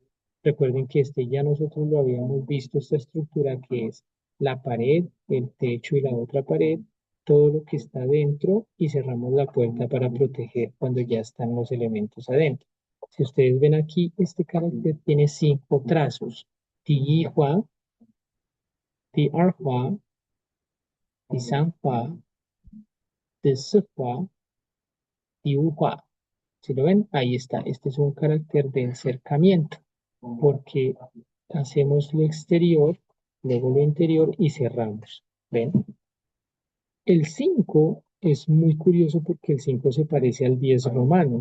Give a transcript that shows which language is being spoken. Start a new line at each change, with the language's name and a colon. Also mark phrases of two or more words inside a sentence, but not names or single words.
Spanish: Recuerden que este ya nosotros lo habíamos visto, esta estructura que es la pared, el techo y la otra pared, todo lo que está dentro y cerramos la puerta para proteger cuando ya están los elementos adentro. Si ustedes ven aquí, este carácter tiene 5 trazos.
Chinese: 第划，第二划，第三划，第四划，第五划.
Spanish: Si lo ven, ahí está. Este es un carácter de encercamiento, porque hacemos lo exterior, luego lo interior y cerramos. ¿Ven? El 5 es muy curioso porque el 5 se parece al 10 romano.